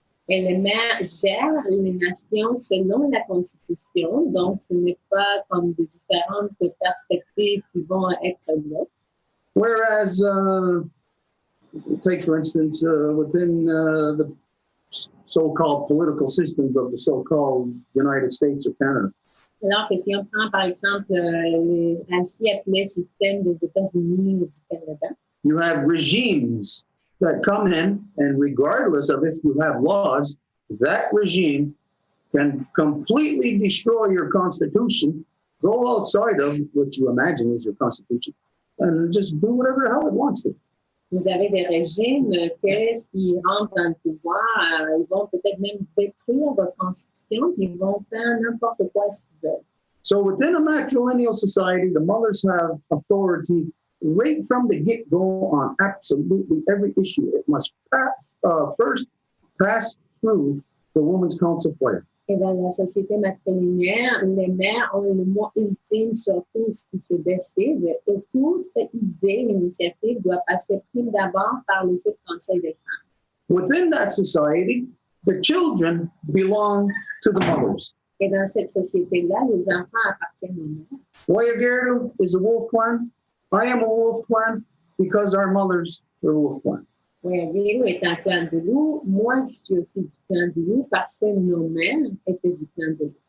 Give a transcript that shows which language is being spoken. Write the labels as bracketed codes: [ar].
[fr] Et les mères gèrent les nations selon la Constitution, donc ce n'est pas comme des différentes perspectives qui vont être là. [en] Whereas, take for instance, within the so-called political systems of the so-called United States or Canada. [fr] Alors que si on prend par exemple les ainsi appelés systèmes des États-Unis ou du Canada, [en] you have regimes that come in, and regardless of if you have laws, that regime can completely destroy your constitution, go outside of what you imagine is your constitution, and just do whatever the hell it wants to. [fr] Vous avez des régimes que s'ils rentrent dans le pouvoir, ils vont peut-être même détruire votre constitution, puis ils vont faire n'importe quoi ce qu'ils veulent. [en] So within a matrilineal society, the mothers have authority right from the get-go on absolutely every issue. It must first pass through the Women's Council fire. [fr] Et dans la société matrilinéaire, les mères ont le mot ultime sur tout ce qui se décide et toute idée, initiative doit passer prime d'abord par le conseil des femmes. [en] Within that society, the children belong to the mothers. [fr] Et dans cette société-là, les enfants appartiennent aux mères. [en] Whayagerdu is a wolf clan. I am a wolf clan because our mothers were wolf clan. [fr] Whayagerdu est un clan de loup. Moi, je suis aussi du clan du loup parce que nos mères étaient du clan de loup.